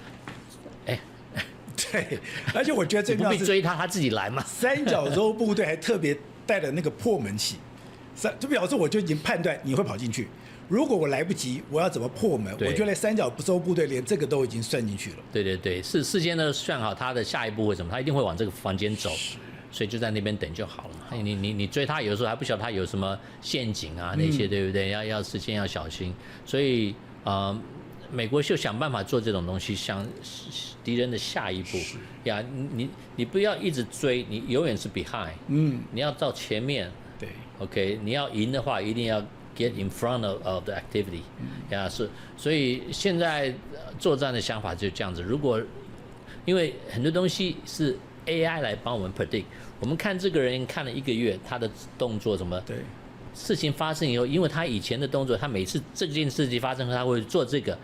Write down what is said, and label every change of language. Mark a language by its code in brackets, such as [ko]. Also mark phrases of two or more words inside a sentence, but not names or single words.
[zh] 對，而且我覺得最重要是不必追他，他自己來嘛。三角洲部隊還特別帶了那個破門器，就表示我就已經判斷你會跑进去。如果我來不及，我要怎麼破門？我覺得三角洲部隊連這個都已經算進去了。对，是事先呢算好他的下一步會什麼，他一定會往這個房間走，所以就在那邊等就好了。你追他，有的時候還不曉得他有什麼陷阱啊那些，對不對？要事先要小心。所以美國就想辦法做這種東西，想敵人的下一步呀。你不要一直追，你永遠是 behind。你要到前面。對，OK， 你要贏的話，一定要 [en] get in front of the activity。 [zh] 呀，所以現在作戰的想法就是這樣子。如果因為很多東西是 AI 來幫我們 predict， 我們看這個人看了1個月，他的動作什麼？對。事情發生以後，因為他以前的動作，他每次這件事情發生後，他會做這個。